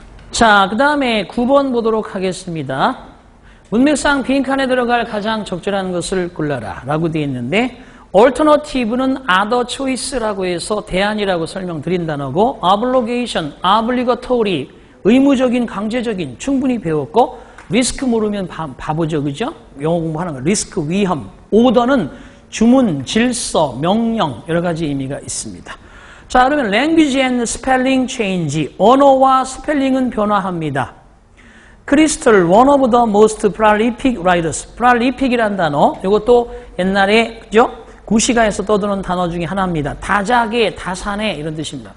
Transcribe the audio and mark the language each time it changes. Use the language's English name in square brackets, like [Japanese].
[Korean] 자, 그 다음에 9번 보도록 하겠습니다. 문맥상 빈칸에 들어갈 가장 적절한 것을 골라라 라고 되어 있는데 alternative는 other choice 라고 해서 대안이라고 설명드린 단어고 obligation, obligatory, 의무적인, 강제적인 충분히 배웠고 risk 모르면 바보죠. 그죠? 영어 공부하는 거. risk, 위험. order는 주문, 질서, 명령 여러 가지 의미가 있습니다. [English] 자, 그러면 language and spelling change. [Korean] 언어와 스펠링은 변화합니다. [English] 크리스털, one of the most prolific writers. [Korean] prolific이라는 단어. 이것도 옛날에 그죠? 구시가에서 떠드는 단어 중에 하나입니다. 다작의, 다산의 이런 뜻입니다.